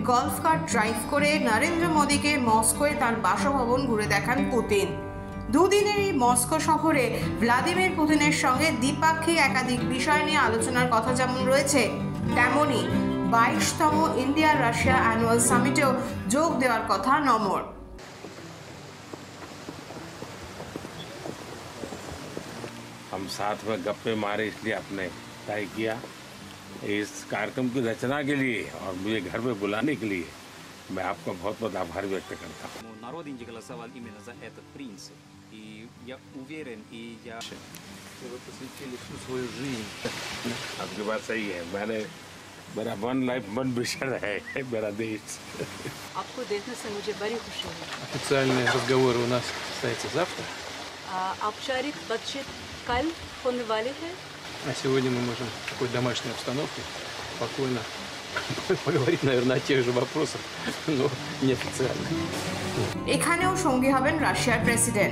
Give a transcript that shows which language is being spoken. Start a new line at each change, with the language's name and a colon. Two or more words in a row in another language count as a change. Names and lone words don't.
English: golf cart drive
Bangla: করে নরেন্দ্র মোদীকে মস্কোয় তার বাসভবন ঘুরে দেখান পুতিন। দুদিনের এই মস্কো সফরে ভ্লাদিমির পুতিনের সঙ্গে দ্বিপাক্ষিক একাধিক বিষয় নিয়ে আলোচনার কথা যেমন রয়েছে, তেমনি 22তম ইন্ডিয়া রাশিয়া অ্যানুয়াল সামিটেও যোগ দেওয়ার কথা নমর।
Hindi: हम साथ में गप्पे मारे, इसलिए आपने तय किया इस कार्यक्रम की रचना के लिए और मुझे घर पे बुलाने के लिए मैं आपका बहुत बहुत आभार व्यक्त करता हूँ।
Russian: Народ Индии голосовал именно за этот принцип, и я уверен, и я... Вы посвятили всю свою жизнь.
Hindi: आपकी बात सही है, मेरा
English: one life one
Hindi: विषय है मेरा देश। आपको देखने से मुझे बड़ी खुशी हुई।
Russian: Официальные разговоры у нас состоятся завтра.
Hindi: औपचारिक बातचीत कल होने वाली है।
Russian: А сегодня мы можем в такой домашней обстановке спокойно поговорить, наверное, о тех же вопросах, но неофициально.
Bangla: এখানেও সঙ্গী হবেন রাশিয়ার প্রেসিডেন্ট।